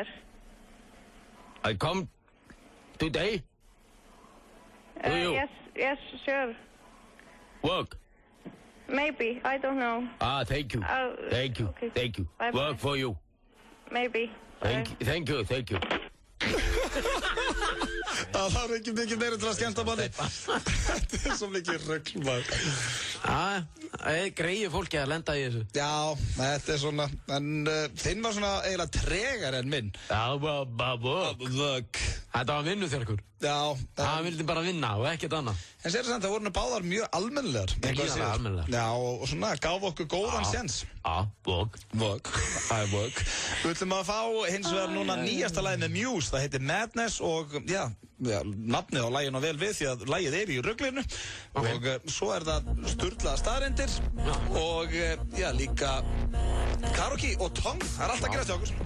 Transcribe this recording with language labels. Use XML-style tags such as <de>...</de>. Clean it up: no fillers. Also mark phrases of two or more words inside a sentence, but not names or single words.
<en>I come today? Do you? Yes, sure. Work? Maybe, I don't know. Thank you. Thank you. Okay. Thank you. Bye-bye. Work for you. Maybe. Thank you.</en> <is>Það var ekki mikið meira til að skemmta manni. Þetta svo mikið rugl, maður. Greiði fólki að lenda í þessu. Já, þetta svona, en þinn var svona eiginlega tregar en minn.</is> <en>Work.</en> <is>Þetta var vinnuþjálkur. Já. Hann vildi bara vinna og ekkert annað. En sér það voru báðar mjög almennilegar. Gríðarlega almennilegar. Já, og svona gaf okkur góðan séns.</is> <en>Work. I work.</en> <is>Við ætlum að fá hins vegar núna nýjasta lagið með Muse, það heitir Madness og nafnið á laginu vel við því að lagið í ruglinu og svo það sturlaða staðreyndir og líka karaoke og tong, það alltaf að gerast hjá okkur.</is>